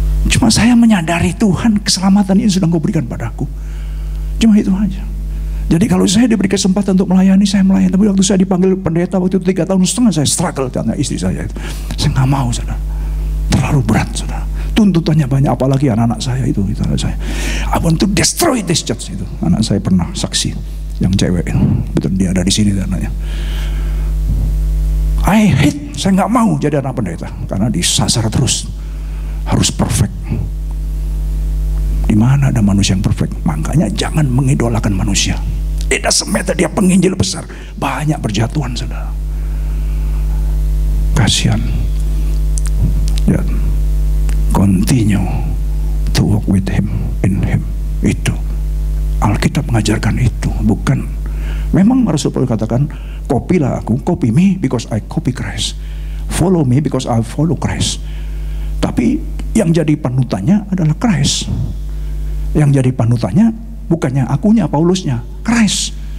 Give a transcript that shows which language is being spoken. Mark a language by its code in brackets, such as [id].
[id] Cuma saya menyadari Tuhan, keselamatan ini sudah Kau berikan padaku. Cuma itu aja. Jadi kalau saya diberi kesempatan untuk melayani, saya melayani. Tapi waktu saya dipanggil pendeta waktu itu 3 tahun setengah, saya struggle dengan istri saya itu. Saya nggak mau, saudara. Terlalu berat, saudara. Tuntutannya banyak, apalagi anak-anak saya itu. Anak saya, [en] I want to destroy this church [id] itu. Anak saya pernah saksi, yang cewek itu. Betul, dia ada di sini anaknya. [en] I hate, [id] saya nggak mau jadi anak pendeta karena disasar terus, harus perfect. Di mana ada manusia yang perfect? Makanya jangan mengidolakan manusia. [en] It doesn't matter [id] dia penginjil besar, banyak berjatuhan, saudara. Kasihan. Ya. [en] Continue to walk with Him, in Him. [id] Itu Alkitab mengajarkan itu. Bukan, memang Rasul Paulus katakan, kopilah aku, [en] copy me because I copy Christ, follow me because I follow Christ. [id] Tapi yang jadi panutannya adalah Christ. Yang jadi panutannya bukannya akunya, Paulusnya, Christ.